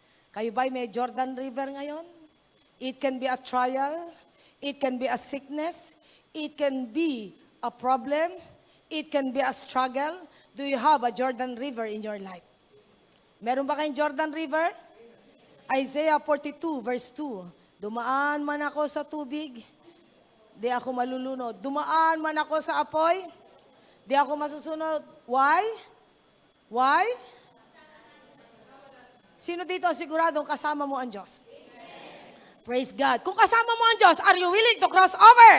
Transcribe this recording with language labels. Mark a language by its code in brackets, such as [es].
[tl] Kayo ba'y may Jordan River ngayon? [en] It can be a trial. It can be a sickness. It can be a problem. It can be a struggle. Do you have a Jordan River in your life? [tl] Meron ba kayong Jordan River? Isaiah 42 verse 2. Dumaan man ako sa tubig, di ako malulunod. Dumaan man ako sa apoy, di ako masusunod. [en] Why? Why? [tl] Sino dito siguradong kasama mo ang Diyos? [en] Amen. Praise God. [tl] Kung kasama mo ang Diyos, [en] are you willing to cross over?